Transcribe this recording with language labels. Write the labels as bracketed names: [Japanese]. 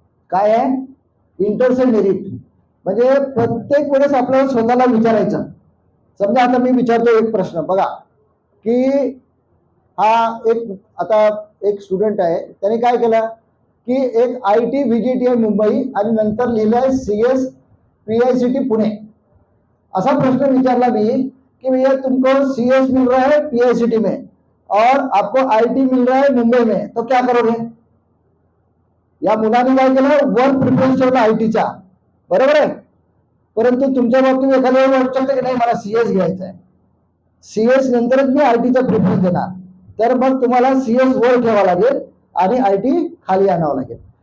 [Marathi] काय आहे, intersect merit. म्हणजे प्रत्येक वेळेस आपल्याला स्वतःला विचारायचं. समजा आता मी विचारतो एक प्रश्न बघा की हा एक स्टुडंट आहे, त्याने काय केलं की एक IT VGTI मुंबई आणि नंतर लिहिलंय CS PICT पुणे. असा प्रश्न विचारला मी कि [Hindi] भैया तुमको CS मिल रहा है PICT में और आपको IT मिल रहा है मुंबई में, तो क्या करोगे. [Marathi] या मुलाने काय केलं, वर प्रिफरन्स ठेवला ITचा, बरोबर आहे. परंतु तुमच्या बाबतीत एखाद्या वाटू शकतं की नाही मला CS घ्यायचा आहे, CS नंतरच मी ITचा प्रिफरन्स देणार, तर मग तुम्हाला CS वर ठेवावं लागेल आणि IT खाली आणावं लागेल.